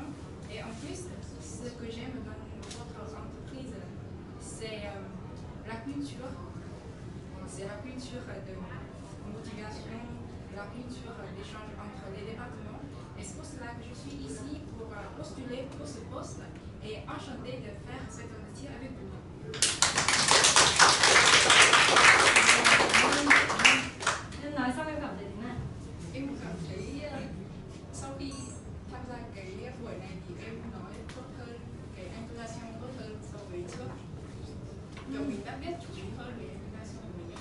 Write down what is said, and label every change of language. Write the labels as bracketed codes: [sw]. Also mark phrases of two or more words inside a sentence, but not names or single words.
[fr] Et en plus, ce que j'aime dans votre entreprise, c'est la culture. C'est la culture de motivation, la culture d'échange entre les départements. Et c'est pour cela que je suis ici pour postuler pour ce poste et enchantée de faire cet entretien avec vous. [vi] Em nói xong em cảm thấy thế nào? Em cảm thấy sau khi tham gia cái buổi này thì em nói tốt hơn, cái intonation tốt hơn so với trước. Kiểu mình đã biết chủ ý hơn về intonation của mình.